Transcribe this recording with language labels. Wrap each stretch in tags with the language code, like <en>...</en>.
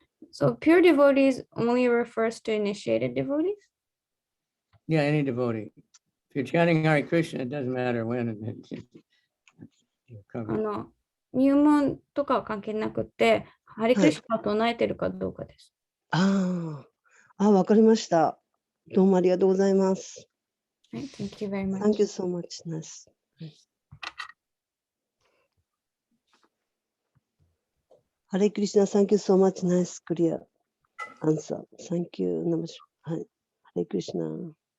<en>So pure devotees only refers to initiated devotees? Yeah, any devotee. If you're chanting Hare Krishna, it doesn't matter when. You're covered.</en> <ja>入門とかは関係なくて、ハリクリシュナを唱えてるかどうかです。わかりました。どうもありがとうございます。</ja> <en>はい、Thank you very much. Thank you so much, Ness. Hare Krishna, thank you so much, nice, clear answer. Thank you, Namaskar.</en> <ja>はい、Hare Krishna.</ja>